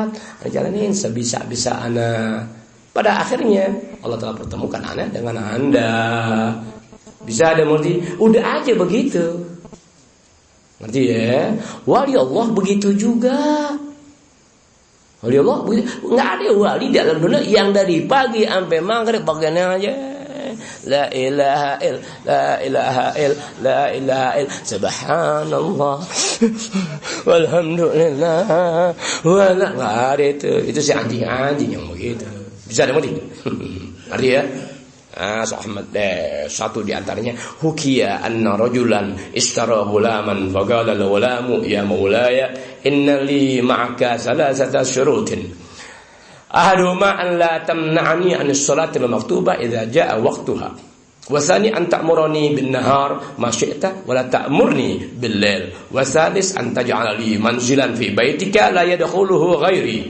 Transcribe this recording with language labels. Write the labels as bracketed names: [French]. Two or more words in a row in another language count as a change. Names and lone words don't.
[Indonesian] Anda jalanin sebisa-bisa Anda. Pada akhirnya Allah Ta'ala pertemukan Anda dengan Anda. Bisa ada mengerti? Udah aja begitu. Ngerti ya? Wali Allah begitu juga. Wali Allah begitu. Nggak ada wali dalam dunia yang dari pagi sampai maghrib bagiannya aja [Arabic] لا إله إل, لا إله إل, لا إله إل, سبحان الله والحمد لله ولا. [Indonesian] Nggak ada itu si anjing-anjing yang begitu. Bisa ada mengerti? Ngerti ya? Ahmad satu di antaranya, [Arabic] حكي أن رجلا اشترى غلاما فقال الغلام يا مولاي إن لي معك ثلاثة شروط أحدهما أن لا تمنعني عن الصلاة المكتوبة إذا جاء وقتها والثاني أن تأمرني بالنهار ما شئت ولا تأمرني بالليل والثالث أن تجعل لي منزلا في بيتك لا يدخله غيري.